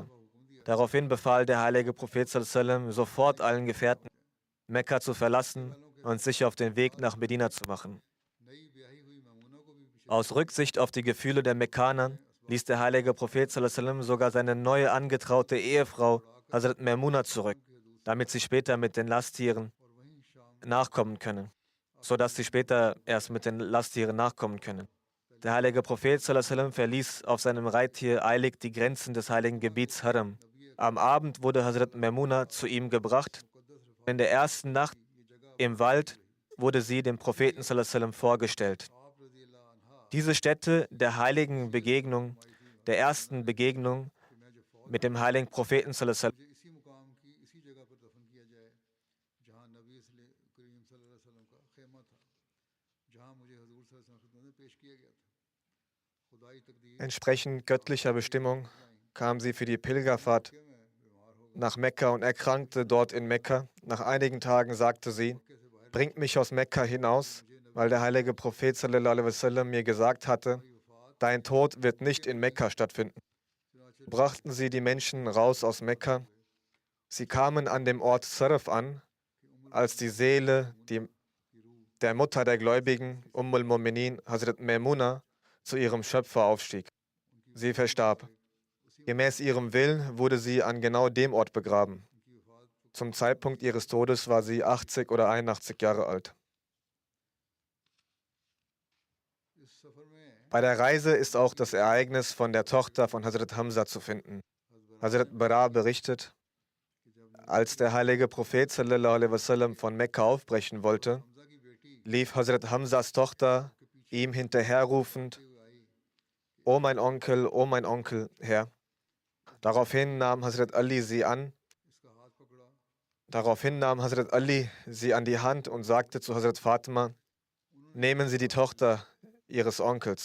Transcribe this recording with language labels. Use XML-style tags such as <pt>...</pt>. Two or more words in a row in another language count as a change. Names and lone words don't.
<de>Daraufhin befahl der heilige Prophet</de> <ar>صلى الله عليه وسلم</ar> <de>sofort allen Gefährten, Mekka zu verlassen und sich auf den Weg nach Medina zu machen. Aus Rücksicht auf die Gefühle der Mekkaner ließ der heilige Prophet</de> <ar>صلى الله عليه وسلم</ar> <de>sogar seine neue angetraute Ehefrau Hazrat Maimuna zurück, damit sie später mit den Lasttieren nachkommen könne. sodass sie später erst mit den Lasttieren nachkommen können. Der heilige Prophet</de> <ar>صلى الله عليه وسلم</ar> <de>verließ auf seinem Reittier eilig die Grenzen des heiligen Gebiets Haram. Am Abend wurde Hazrat Maimuna zu ihm gebracht. In der ersten Nacht im Wald wurde sie dem Propheten</de> <ar>صلى الله عليه وسلم</ar> <de>vorgestellt. Diese Stätte der heiligen Begegnung, der ersten Begegnung mit dem heiligen Propheten</de> <ar>صلى الله عليه وسلم,</ar> <de>entsprechend göttlicher Bestimmung kam sie für die Pilgerfahrt nach Mekka und erkrankte dort in Mekka. Nach einigen Tagen sagte sie: Bringt mich aus Mekka hinaus, weil der heilige Prophet</de> <ar>صلى الله عليه وسلم</ar> <de>mir gesagt hatte, dein Tod wird nicht in Mekka stattfinden. Brachten sie die Menschen raus aus Mekka. Sie kamen an dem Ort Sarf an, als die Seele der Mutter der Gläubigen, al-Mu'minin, Hazrat Maimuna, zu ihrem Schöpfer aufstieg. Sie verstarb. Gemäß ihrem Willen wurde sie an genau dem Ort begraben. Zum Zeitpunkt ihres Todes war sie 80 oder 81 Jahre alt. Bei der Reise ist auch das Ereignis von der Tochter von Hazrat Hamza zu finden. Hazrat Bara berichtet, als der heilige Prophet</de> <ar>صلى الله عليه وسلم</ar> <de>von Mekka aufbrechen wollte, lief Hazrat Hamzas Tochter ihm hinterherrufend: O mein Onkel, Herr. Daraufhin nahm Hazrat Ali sie an die Hand und sagte zu Hazrat Fatima: Nehmen Sie die Tochter Ihres Onkels.</de>